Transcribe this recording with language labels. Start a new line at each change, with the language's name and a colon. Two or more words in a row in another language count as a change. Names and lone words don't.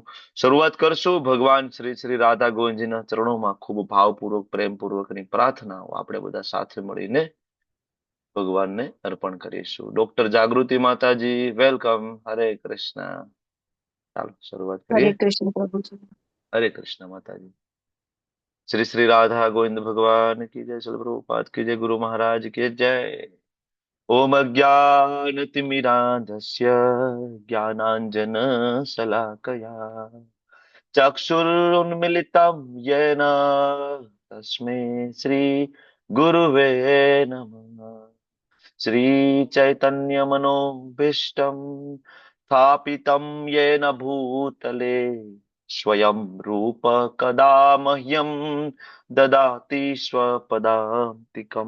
Gujarati: શરૂઆત કરશું ભગવાન શ્રી શ્રી રાધા ગોવિંદજીના ચરણોમાં ખૂબ ભાવપૂર્વક પ્રેમપૂર્વકની પ્રાર્થનાઓ આપણે બધા સાથે મળીને ભગવાનને અર્પણ કરીશું। ડોક્ટર જાગૃતિ માતાજી, વેલકમ। હરે કૃષ્ણ। ચાલો શરૂઆત
Hindi: हरे
Gujarati: કરીએ।
Hindi: कृष्ण प्रभु जी। हरे कृष्ण माताजी। श्री श्री राधा गोविंद भगवान की जय। श्री प्रभुपाद की जय। गुरु महाराज की जय।
Sanskrit: ओम अज्ञानतिमिरान्धस्य ज्ञानाञ्जनशलाकया चक्षुरुन्मिलितं येन तस्मै श्रीगुरुवे नमः। श्रीचैतन्यमनोभीष्टं स्थापितं येन भूतले स्वयं रूप कदा मह्यं ददाति स्वपदान्तिकम्।